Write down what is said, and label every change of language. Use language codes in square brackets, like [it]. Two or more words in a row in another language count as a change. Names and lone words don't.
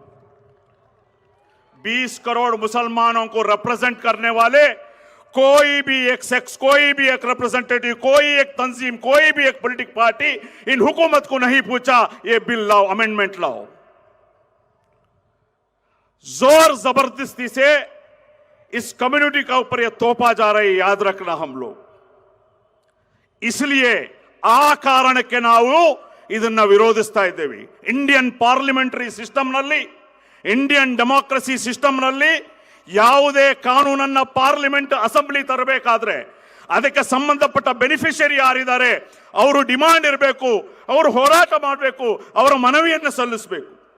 [hi] 20 करोड़ मुसलमानों को रिप्रेजेंट करने वाले कोई भी एक सेक्स, कोई भी एक रिप्रेजेंटेटिव, कोई एक तंजीम, कोई भी एक [en] political party [hi] इन हुकूमत को नहीं पूछा ये बिल लाओ, अमेंडमेंट लाओ। जोर जबरदस्ती से इस कम्युनिटी का ऊपर ये तोपा जा रहा है, याद रखना हम लोग। [kn] इसलिए ಆ ಕಾರಣಕ್ಕೆ ನಾವು ಇದನ್ನ ವಿರೋಧಿಸ್ತಾ ಇದ್ದೇವೆ। [en] Indian parliamentary systemನಲ್ಲಿ, Indian democracy systemನಲ್ಲಿ [kn] ಯಾವುದೇ ಕಾನೂನನ್ನ [en] parliament assembly [kn] ತರಬೇಕಾದ್ರೆ ಅದಕ್ಕೆ ಸಂಬಂಧಪಟ್ಟ ಬೆನಿಫಿಷಿಯರಿ ಯಾರಿದ್ದಾರೆ ಅವರು ಡಿಮಾಂಡ್ ಇರಬೇಕು, ಅವರು ಹೋರಾಟ ಮಾಡಬೇಕು, ಅವರ ಮನವಿಯನ್ನು ಸಲ್ಲಿಸಬೇಕು.